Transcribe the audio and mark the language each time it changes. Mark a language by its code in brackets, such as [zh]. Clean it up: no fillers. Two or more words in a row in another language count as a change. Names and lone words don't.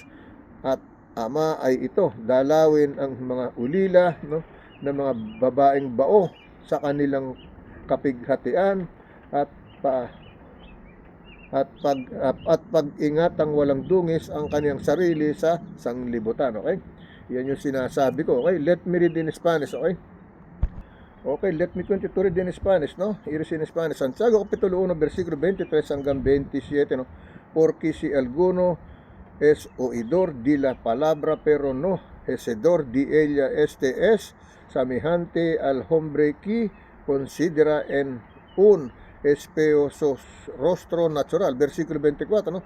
[tl] At Ama ay ito, dalawin ang mga ulila, no, ng mga babaeng bao sa kanilang kapighatian at pag-ingatang walang dungis ang kaniyang sarili sa sanglibutan. Okay? Yan yung sinasabi ko. [en] Okay? Let me read in Spanish. Okay? Okay, let me continue to read in Spanish, no? Iris in Spanish. [tl] Santiago kapitulo 1, versikulo 23 hanggang 27, no? [es] Porque si alguno es oidor de la palabra pero no hacedor de ella, este es semejante al hombre que considera en un espejo su rostro natural. Versículo 24, ¿no?